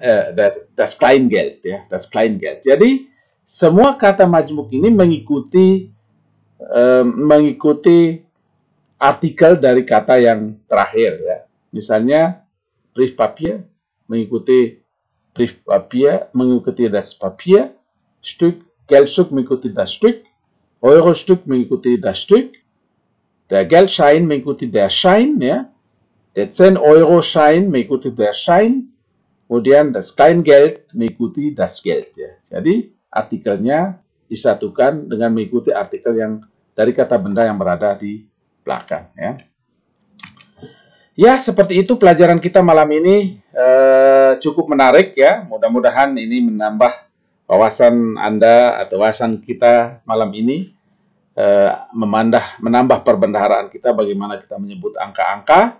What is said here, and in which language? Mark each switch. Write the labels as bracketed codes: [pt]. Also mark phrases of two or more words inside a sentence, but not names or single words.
[de] Das Kleingeld, ya. Das Kleingeld. [id] Jadi semua kata majmuk ini mengikuti artikel dari kata yang terakhir, ya. Misalnya Briefpapier mengikuti Briefpapier, mengikuti [de] das Papier, [id] Stück, Geldstück mengikuti [de] das Stück, [id] Euro-Stück mengikuti [de] das Stück, der Geldschein [id] mengikuti [de] der Schein, [id] ya. [de] Der 10 Euro Schein [id] mengikuti [de] der Schein, [id] kemudian [de] das Kleingeld [id] mengikuti [de] das Geld, [id] ya. Jadi artikelnya disatukan dengan mengikuti artikel yang dari kata benda yang berada di belakang, ya. Ya, seperti itu pelajaran kita malam ini. Cukup menarik, ya. Mudah-mudahan ini menambah wawasan Anda atau wawasan kita malam ini, menambah perbendaharaan kita bagaimana kita menyebut angka-angka.